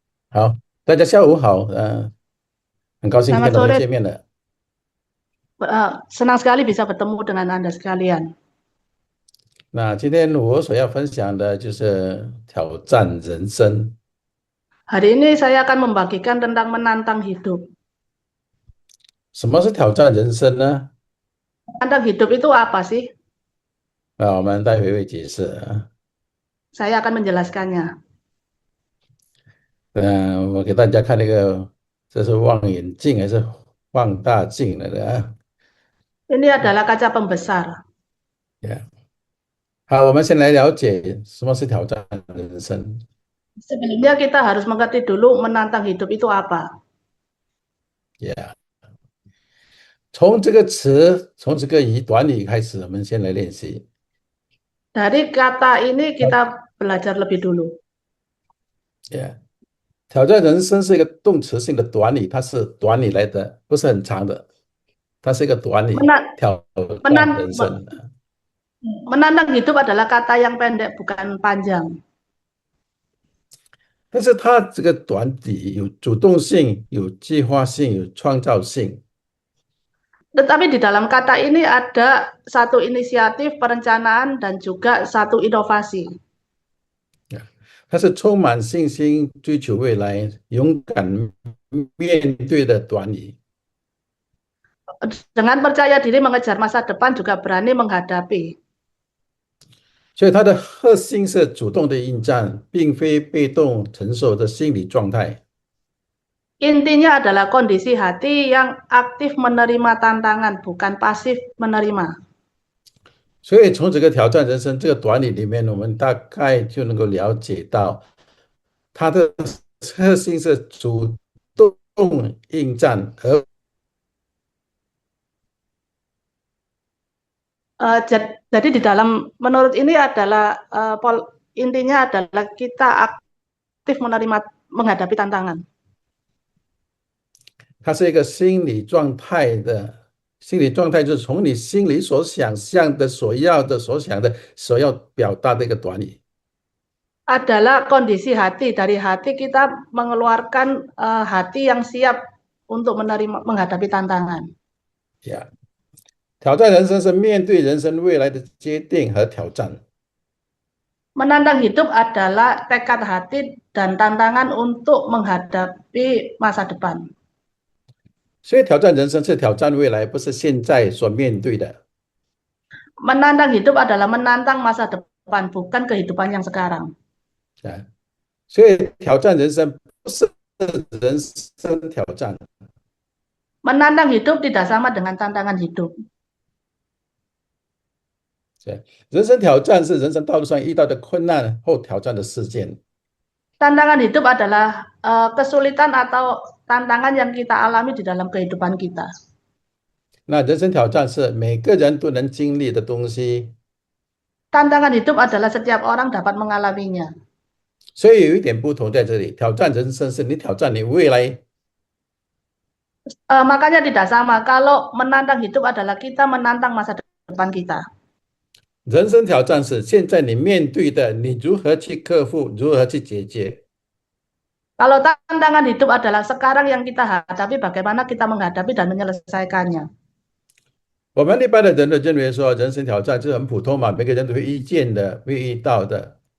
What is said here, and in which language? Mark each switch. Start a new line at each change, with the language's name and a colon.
Chinese: 好，大家下午好，很高兴今
Indonesian: Selamat
Chinese: 天能够
Indonesian: sore,
Chinese: 见面了。
Indonesian: senang sekali bisa bertemu dengan Anda sekalian.
Chinese: 那今天我所要分享的就是挑战人生。
Indonesian: Hari ini saya akan membagikan tentang menantang hidup.
Chinese: 什么是挑战人生呢？
Indonesian: Menantang hidup itu apa sih?
Chinese: 我们待会会解释啊。
Indonesian: Saya akan menjelaskannya.
Chinese: 我给大家看那个，这是望远镜还是放大镜来的啊？
Indonesian: Ini adalah kaca pembesar.
Chinese: 呀，好，我们先来了解什么是挑战人生。
Indonesian: Sebelumnya kita harus mengerti dulu menantang hidup itu apa.
Chinese: 呀，从这个词，从这个短语开始，我们先来练习。
Indonesian: Dari kata ini kita belajar lebih dulu.
Chinese: 呀，挑战人生是一个动词性的短语，它是短语来的，不是很长的，它是一个短语，
Indonesian: Menan-
Chinese: 挑战
Indonesian: menan-
Chinese: 人生。
Indonesian: menantang hidup adalah kata yang pendek, bukan panjang.
Chinese: 但是它这个短语有主动性、有计划性、有创造性。
Indonesian: Tetapi di dalam kata ini ada satu inisiatif, perencanaan, dan juga satu inovasi.
Chinese: 它是充满信心、追求未来、勇敢面对的短语。
Indonesian: Dengan percaya diri mengejar masa depan juga berani menghadapi.
Chinese: 所以它的核心是主动的应战，并非被动承受的心理状态。
Indonesian: Intinya adalah kondisi hati yang aktif menerima tantangan, bukan pasif menerima.
Chinese: 所以从这个挑战人生这个短语里面，我们大概就能够了解到，它的核心是主动应战，而
Indonesian: Jadi di dalam menurut ini adalah intinya adalah kita aktif menerima menghadapi tantangan.
Chinese: 它是一个心理状态的。心理状态就是从你心里所想象的、所要的、所想的、所要表达的一个短语。
Indonesian: Adalah kondisi hati dari hati kita mengeluarkan hati yang siap untuk menerima menghadapi tantangan.
Chinese: 呀，挑战人生是面对人生未来的决定和挑战。
Indonesian: Menantang hidup adalah tekad hati dan tantangan untuk menghadapi masa depan.
Chinese: 所以挑战人生是挑战未来，不是现在所面对的。
Indonesian: Menantang hidup adalah menantang masa depan, bukan kehidupan yang sekarang.
Chinese: 啊，所以挑战人生不是人生挑战。
Indonesian: Menantang hidup tidak sama dengan tantangan hidup.
Chinese: 人生挑战是人生道路上遇到的困难或挑战的事件。
Indonesian: Tantangan hidup adalah kesulitan atau tantangan yang kita alami di dalam kehidupan kita.
Chinese: 那人生挑战是每个人都能经历的东西。
Indonesian: Tantangan hidup adalah setiap orang dapat mengalaminya.
Chinese: 所以有一点不同在这里，挑战人生是你挑战你未来。
Indonesian: Makanya tidak sama. Kalau menantang hidup adalah kita menantang masa depan kita.
Chinese: 人生挑战是现在你面对的，你如何去克服，如何去解决。
Indonesian: Kalau tantangan hidup adalah sekarang yang kita hadapi, bagaimana kita menghadapi dan menyelesaikannya.
Chinese: 我们一般的人都认为说，人生挑战是很普通嘛，每个人都会遇见的，会遇到的。